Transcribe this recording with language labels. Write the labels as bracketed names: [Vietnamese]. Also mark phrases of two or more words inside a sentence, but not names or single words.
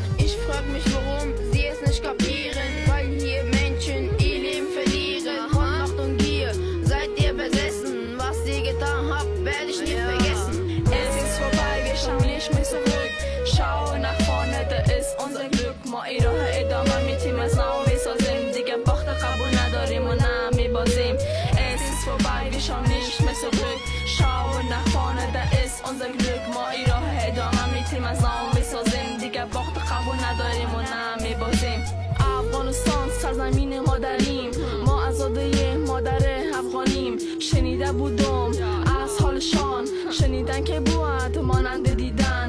[German] Ich frag mich, warum sie es nicht kapieren, weil hier Menschen ihr Leben verlieren. Von Macht und Gier seid ihr besessen, was ihr getan habt, werde ich nie vergessen. Es ist vorbei, wir schauen nicht mehr zurück. Schau nach vorne, da ist unser Glück. [Persian] ما این راه ادامه میتیم از نو میسازیم، دیگه باخت قبول نداریم و نه میبازیم. [German] Es ist vorbei, wir schauen nicht mehr zurück. Schau nach vorne, da ist unser Glück. [Persian] ما این راه ادامه میتیم از نو میسازیم، دیگه باخت قبول نداریم و نه میبازیم. افغانستان سرزمین مادریم، ما آزاده مادر افغانیم. شنیده بودم از حالشان، شنیدن که بود مانند دیدن.